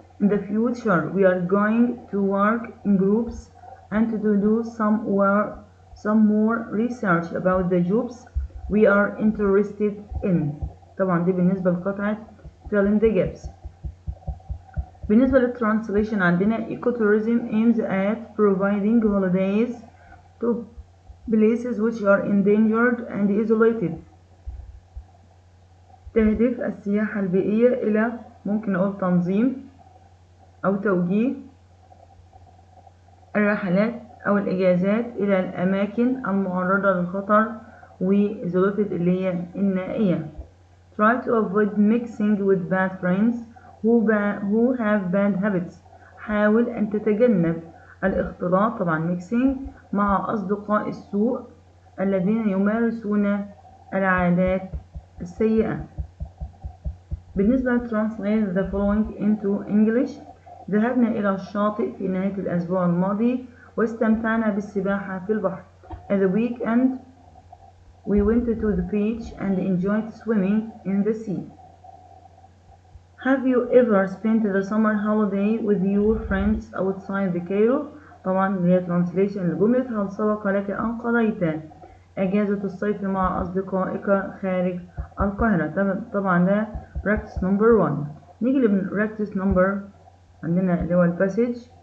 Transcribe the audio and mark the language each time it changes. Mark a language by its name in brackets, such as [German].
[English] In the future, we are going to work in groups and to do some more research about the jobs we are interested in. [Arabic] طبعا دي بالنسبة لقطعة [English] fill in the gaps. [Arabic] بالنسبة للترانسليشن عندنا [English] ecotourism aims at providing holidays to places which are endangered and isolated. [Arabic] تهدف السياحة البيئية إلى ممكن نقول تنظيم أو توجيه الرحلات أو الإجازات إلى الأماكن المعرضة للخطر وإزوليتد اللي هي النائية. [English] Try to avoid mixing with bad friends who have bad habits. [Arabic] حاول أن تتجنب الاختلاط طبعا mixing مع أصدقاء السوء الذين يمارسون العادات السيئة. بالنسبة ل [English] translate the following into English. [Arabic] ذهبنا إلى الشاطئ في نهاية الأسبوع الماضي واستمتعنا بالسباحة في البحر. [English] At the weekend we went to the beach and enjoyed swimming in the sea. Have you ever spent the summer holiday with your friends outside the Cairo? [Arabic] طبعا هي translation لجملة هل سبق لك أن قضيت أجازة الصيف مع أصدقائك خارج القاهرة. طبعا ده [English] practice number 1. [Arabic] نيجي ل [English] practice number [Arabic] عندنا اللي هو الباسج.